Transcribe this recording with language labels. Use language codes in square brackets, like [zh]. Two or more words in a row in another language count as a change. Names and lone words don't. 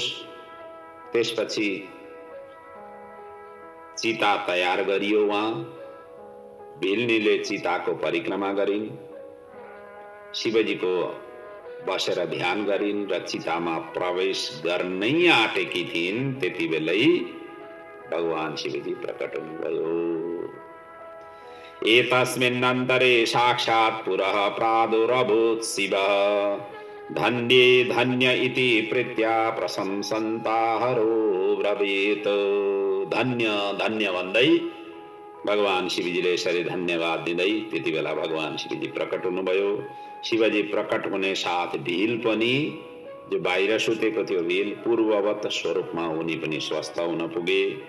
[ne] त्यसपछि चिता तयार गरियो। वहाँ भिल्नीले चिताको परिक्रमा गरिन्, शिवजीको बसेर ध्यान गरिन् र चितामा प्रवेश गर्नै आँटेकी थिइन्। त्यति बेलै भगवान शिवजी प्रकट हुनुभयो। [sa] एतस्मिन्नन्तरे साक्षात् पुरः प्रादुरभूत् शिवः धन्ये धन्य इति प्रीत्या प्रशंसन्ताहरो ब्रवीत्। [ne] धन्य धन्य भन्दै भगवान शिवजीले यसरी धन्यवाद दिँदै त्यति बेला भगवान शिवजी प्रकट हुनुभयो। शिवजी प्रकट हुने साथ भील पनि, जो बाहिर सुतेको थियो भील, पूर्ववत स्वरूपमा उनी पनि स्वस्थ हुन पुगे।